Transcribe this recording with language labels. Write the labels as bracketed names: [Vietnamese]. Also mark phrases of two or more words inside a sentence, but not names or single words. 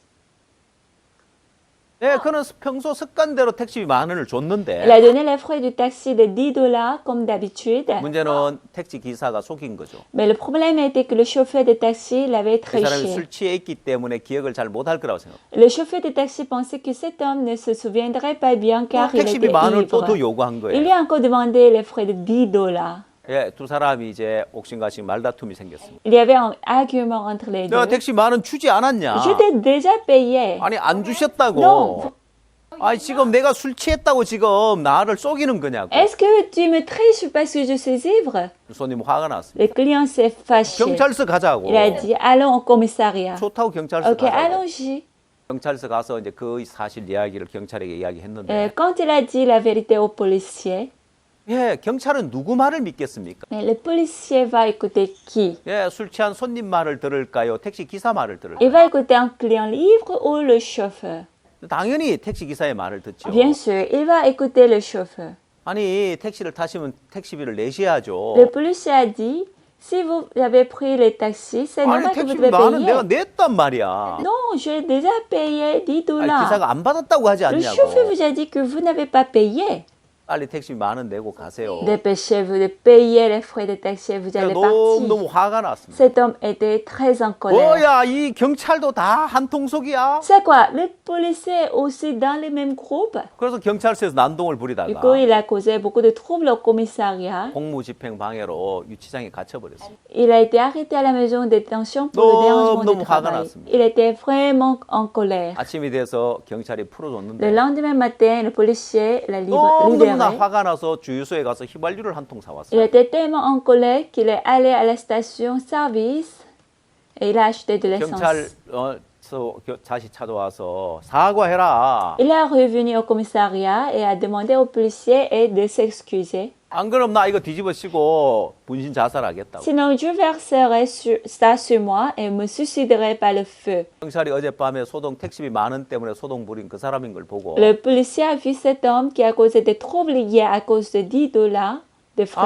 [Korean] 네, 그는 평소 습관대로 택시비 만 원을 [French] Il [Korean] 줬는데 [French] a donné les frais du taxi de $10 comme d'habitude. [Korean] 문제는 택시 기사가 속인 거죠. [French] Mais le problème était que le chauffeur de taxi l'avait [Korean] 이 사람이 [French] triché. [Korean] 술 취해 있기 때문에 기억을 잘 못할 거라고 생각합니다. [French] Le chauffeur de taxi pensait que cet homme ne se souviendrait pas bien car il [Korean] 택시비 [French] était [Korean] 만 원을 또 더 [French] ivre. [Korean] 요구한 [French] Il [Korean] 거예요. [French] lui a encore demandé les frais de $10. [Korean] 예, 두 사람이 이제 옥신각신 말다툼이 생겼습니다. [French] Il y avait un argument entre les deux. [Korean] 내가 택시 만 원 주지 않았냐? [French] Je t'ai déjà payé. [Korean] 아니 안 주셨다고. [French] No. [Korean] 아니 지금 내가 술 취했다고 지금 나를 속이는 거냐고. [French] Est-ce que tu me triches parce que je suis ivre? [Korean] 손님 화가 났습니다. [French] Le client s'est fâché. [Korean] 경찰서 가자고. [French] Il a dit, allons au commissariat. [Korean] 좋다고 경찰서 [French] Ok, [Korean] 가자고. [French] allons-y. [Korean] 경찰서 가서 이제 그 사실 이야기를 경찰에게 이야기했는데 [French] Quand il a dit la vérité au policier, [Korean] 예, 경찰은 누구 말을 믿겠습니까? [French] mais le policier va écouter qui? [Korean] 예, 술 취한 손님 말을 들을까요? 택시 기사 말을 들을까요? [French] Il va écouter un client ivre ou le chauffeur? [Korean] 당연히 택시 기사의 말을 듣죠. [French] Bien sûr, il va écouter le chauffeur. [Korean] 아니 택시를 타시면 택시비를 내셔야죠. [French] Le policier a dit, si vous avez pris le taxi, c'est [Korean] 아니 [French] normal que vous [Korean] 택시비 [French] devez [Korean] 만 원 내가 [French] payer. [Korean] 냈단 말이야. [French] Non, j'ai déjà payé $10. [Korean] 아니, 기사가 안 받았다고 하지 [French] Le chauffeur [Korean] 않냐고. [French] vous a dit que vous n'avez pas payé. [Korean] 빨리 택시비 10,000원 내고 가세요. [French] Dépêchez-vous de payer les frais de taxi et vous allez partir. [Korean] 너무 화가 났습니다. [French] Cet homme était très en colère. [Korean] 뭐야, 이 경찰도 다 한 통속이야? [French] C'est quoi? Les policiers aussi dans les mêmes groupes. [Korean] 그래서 경찰서에서 난동을 [French] Du [Korean] 부리다가 [French] coup, il a causé beaucoup de troubles au commissariat. [Korean] 공무집행 방해로 유치장에 갇혀버렸어요. [French] Il a été arrêté à la maison de détention pour le dérangement du [Korean] 너무 화가 [French] travail. [Korean] 났습니다. [French] Il était vraiment en colère. [Korean] 아침이 돼서 경찰이 [French] Le [Korean] 풀어줬는데 [French] lendemain matin, le policier l'a [Korean] 너무나 [French] libéré. [Korean] 화가 나서 주유소에 가서 휘발유를 한 통 [French] Il [Korean] 사왔어요. [French] était tellement en colère qu'il est allé à la station-service et il a acheté de l'essence. [Korean] 경찰서 다시 찾아와서 사과해라. [French] Il est revenu au commissariat et a demandé au policier de s'excuser. [Korean] 안 그럼 나 이거 뒤집어 씌고 분신 자살하겠다고. [French] Sinon, je verserai ça sur moi et me suiciderai par le feu. [Korean] 경찰이 어젯밤에 소동 택시비 10,000원 때문에 소동 부린 그 사람인 걸 보고 [French] Le policier a vu cet homme qui a causé des troubles hier à cause de $10 de frais